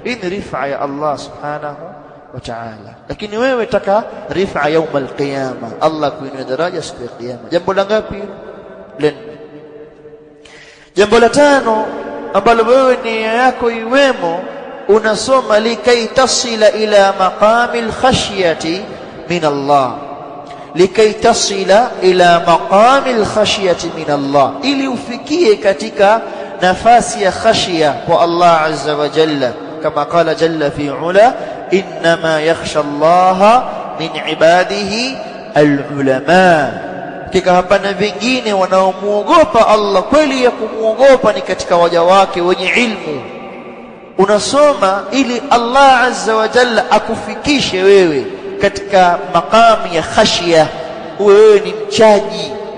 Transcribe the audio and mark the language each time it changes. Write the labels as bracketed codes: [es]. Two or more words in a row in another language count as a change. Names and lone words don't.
[sw] Hii ni rifa ya [ar] الله سبحانه وتعالى. [sw] Lakini wewe taka rifa [ar] يوم القيامه, [sw] Allah kuinua daraja siku ya kiyama. Jambo la ngapi? Jambo la tano ambalo wewe nia yako iwemo, unasoma [ar] لكي تصل إلى مقام الخشية من الله, لكي تصل إلى مقام الخشية من الله, [sw] ili ufikie katika nafasi ya khashya kwa [ar] الله عز وجل, [sw] kama [ar] قال جل في علاه إنما يخشى الله من عباده العلماء. [sw] Kika hapana vingine wanaomuogopa Allah kweli ya kumuogopa ni katika waja wake wenye ilmu. Unasoma ili [ar] الله عز وجل [sw] akufikishe wewe katika maqami ya khashya, wewe ni mchaji.